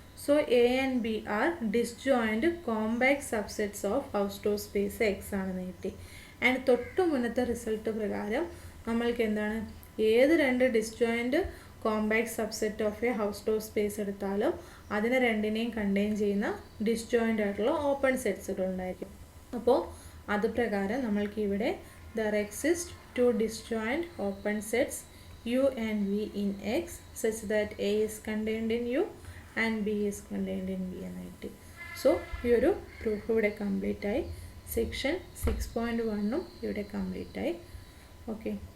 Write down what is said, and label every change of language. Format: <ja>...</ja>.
<en>so A and B are disjoint compact subsets of Hausdorff space X</en> <ml>ആണെന്ന് കിട്ടി. And തൊട്ട് മുന്നത്തെ result പ്രകാരം നമ്മൾക്ക് എന്താണ്? ഏത് രണ്ട് disjoint compact subset of A housed of space എടുത്താലും അതിനെ രണ്ടിനെയും കണ്ടെയ്ൻ ചെയ്യുന്ന ഡിസ്ജോയിൻ്റ് ആയിട്ടുള്ള ഓപ്പൺ സെറ്റ്സുകൾ ഉണ്ടായിരിക്കും. അപ്പോൾ അത് പ്രകാരം നമ്മൾക്ക് ഇവിടെ</ml> <en>there exist two disjoint open sets U and V in X such that A is contained in U and B is contained in V</en> <ml>എന്ന് കിട്ടി. സോ ഈ ഒരു പ്രൂഫ് ഇവിടെ കംപ്ലീറ്റ് ആയി. സെക്ഷൻ 6.1 ഇവിടെ കംപ്ലീറ്റ് ആയി. ഓക്കെ.</ml>